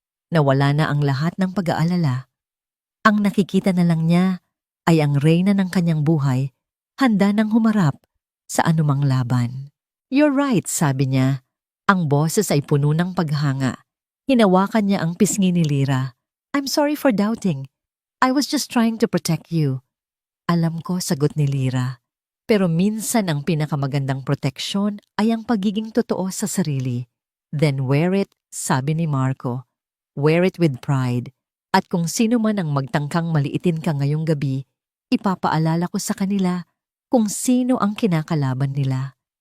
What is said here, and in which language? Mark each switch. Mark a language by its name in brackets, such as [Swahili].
[Filipino] Nawala na ang lahat ng pag-aalala. Ang nakikita na lang niya ay ang reyna ng kanyang buhay, handa nang humarap sa anumang laban. [English] "You're right," [Filipino] sabi niya. Ang boses ay puno ng paghanga. Hinawakan niya ang pisngi ni Lira. [English] "I'm sorry for doubting. I was just trying to protect you." [Filipino] "Alam ko," sagot ni Lira. "Pero minsan ang pinakamagandang proteksyon ay ang pagiging totoo sa sarili." [English] "Then wear it," [Filipino] sabi ni Marco. [English] "Wear it with pride. [Filipino] At kung sino man ang magtangkang maliitin ka ngayong gabi, ipapaalala ko sa kanila kung sino ang kinakalaban nila."